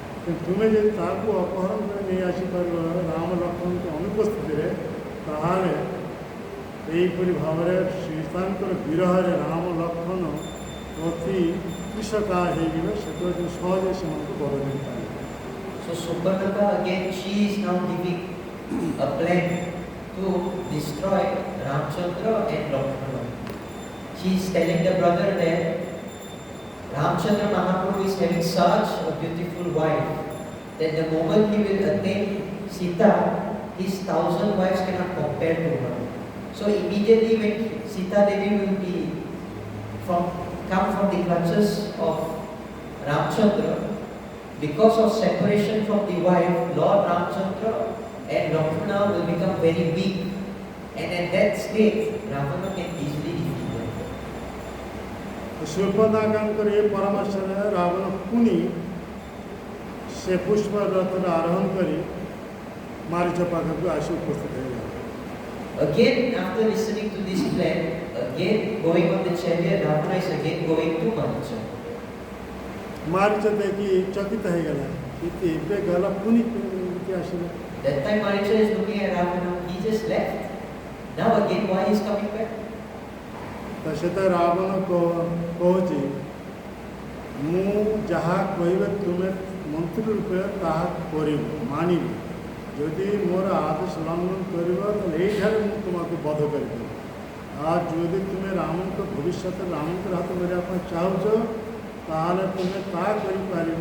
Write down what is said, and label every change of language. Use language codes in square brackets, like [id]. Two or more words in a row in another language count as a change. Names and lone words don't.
[or] ତୁମେ ଯଦି ତାହାକୁ ଅପହରଣ କରି ନେଇ ଆସିପାରିବ ରାମ ଲକ୍ଷ୍ମଣଙ୍କ ଅନୁପସ୍ଥିତିରେ, ତାହେଲେ ଏହିପରି ଭାବରେ ସୀତାଙ୍କର ବିରହରେ ରାମ ଲକ୍ଷ୍ମଣ ଅତି କୃଷକାୟ ହେଇଯିବେ, ସେତେବେଳେ ସହଜେ ସେମାନଙ୍କୁ ବଧ କରିପାରିବେ। [en] So Subhanaka again, she is now giving a plan to destroy Ramchandra and Lakshmana. She is telling the brother that Ramchandra Mahaprabhu is having such a beautiful wife that the moment he will attain Sita, his 1,000 wives cannot compare to her. So immediately when Sita Devi will be come from the clutches of Ramchandra, because of separation from the wife, Lord Ramchandra and Lakshmana will become very weak, and at that state, Ravana can easily defeat them. [or] ଶୂର୍ପଣଖାଙ୍କର ଏ ପରାମର୍ଶରେ ରାବଣ ପୁଣି ସେ ପୁଷ୍ପ ରଥରେ ଆରୋହଣ କରି ମାରିଚ ପାଖକୁ ଆସି ଉପସ୍ଥିତ ହେଇଗଲା। [en] Again, after listening to this plan, again going on the chariot, Ravana is again going to Maricha. [or] ମାରିଚ ଦେଖି ଚକିତ ହେଇଗଲା, ଏବେ ଗଲା ପୁଣି କେମିତି ଆସିଲା। [en] That time Maricha is looking at Ravana, he just left. Now again, why he is coming back? [or] ତ ସେତ ରାବଣ କହୁଛି, ମୁଁ ଯାହା କହିବେ ତୁମେ ମନ୍ତ୍ରୀ ରୂପେ ତାହା କରିବ, ମାନିବ। ଯଦି ମୋର ଆଦେଶ ଲଙ୍ଘନ କରିବ ତାହେଲେ ଏଇଠାରେ ମୁଁ ତୁମକୁ ବଧ କରିଦେବି। ଆଉ ଯଦି ତୁମେ ରାମଙ୍କ ଭବିଷ୍ୟତରେ ରାମଙ୍କର ହାତ କରିବା ପାଇଁ ଚାହୁଁଛ, ତାହେଲେ ତୁମେ ତାହା କରିପାରିବ।